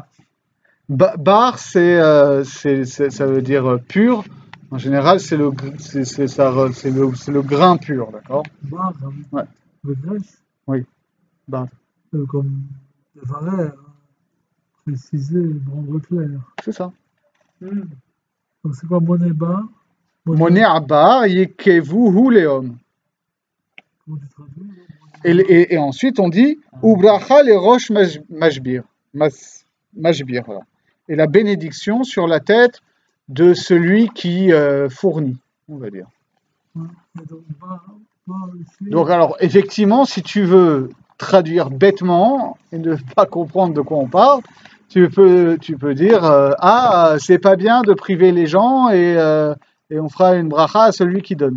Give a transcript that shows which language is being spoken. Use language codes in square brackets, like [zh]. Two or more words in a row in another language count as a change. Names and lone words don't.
[fr] Bar, ça veut dire pur. En général, c'est le grain pur, d'accord? Bar, ouais. Le Grèce. Oui, bar. Comme Devarer, préciser, rendre clair. C'est ça. Donc c'est quoi [he] מונע בר? מונע בר יקבהו לאום. [fr] Comment tu traduis? Et ensuite, on dit [he] וברכה לראש משביר. [fr] Mashbir, voilà. Et la bénédiction sur la tête de celui qui fournit, on va dire. Donc, alors, effectivement, si tu veux traduire bêtement et ne pas comprendre de quoi on parle, tu peux dire c'est pas bien de priver les gens et on fera une bracha à celui qui donne.